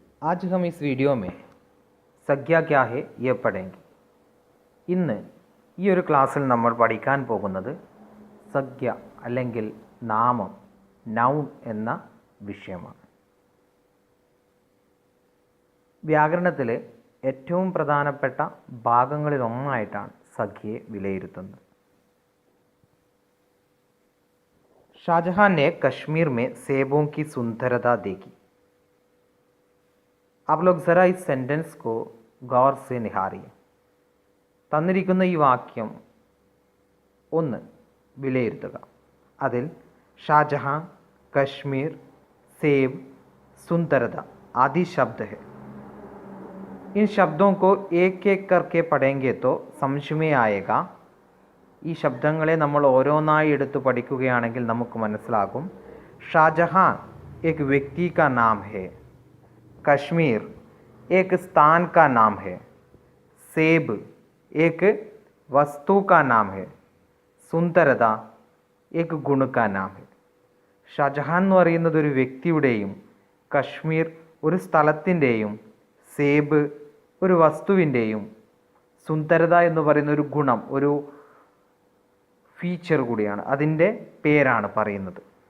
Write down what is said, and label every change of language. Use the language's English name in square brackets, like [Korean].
[Hindi] आज हम इस वीडियो में സംഖ്യ क्या है ये पढ़ेंगे. [Malayalam] ഇന്ന് ഈ ഒരു ക്ലാസ്സിൽ നമ്മൾ പഠിക്കാൻ പോകുന്നത് സംഖ്യ അല്ലെങ്കിൽ നാമം, നൗൺ എന്ന വിഷയമാണ്. വ്യാകരണത്തിലെ ഏറ്റവും പ്രധാനപ്പെട്ട ഭാഗങ്ങളിലൊന്നായിട്ടാണ് സംഖ്യയെ വിലയിരുത്തുന്നത്. [Hindi] शाहजहां ने कश्मीर में सेबों की सुंदरता देखी. आप लोग ज़रा इस सेंटेंस को गौर से निहारिए. [Malayalam] തന്നിരിക്കുന്ന ഈ വാക്യം ഒന്ന് വിലയിരുത്തുക. [Hindi] അതിൽ ഷാജഹാൻ, कश्मीर, सेब, सुंदरता आदि शब्द है. इन शब्दों को एक एक करके पढ़ेंगे तो समझ में आएगा. [Malayalam] ഈ ശബ്ദങ്ങളെ നമ്മൾ ഓരോന്നായി എടുത്ത് പഠിക്കുകയാണെങ്കിൽ നമുക്ക് മനസ്സിലാകും. [Hindi] ഷാജഹാൻ एक व्यक्ति का नाम है, कश्मीर एक स्थान का नाम है, सेब एक वस्तु का नाम है, സുന്ദരത एक गुण का नाम है. [Malayalam] ഷാജഹാൻ എന്ന് പറയുന്നത് ഒരു വ്യക്തിയുടെയും കശ്മീർ ഒരു സ്ഥലത്തിൻ്റെയും സേബ് ഒരു വസ്തുവിൻ്റെയും സുന്ദരത എന്ന് പറയുന്ന ഒരു ഗുണം, ഒരു ഫീച്ചർ കൂടിയാണ്, അതിൻ്റെ പേരാണ് പറയുന്നത്.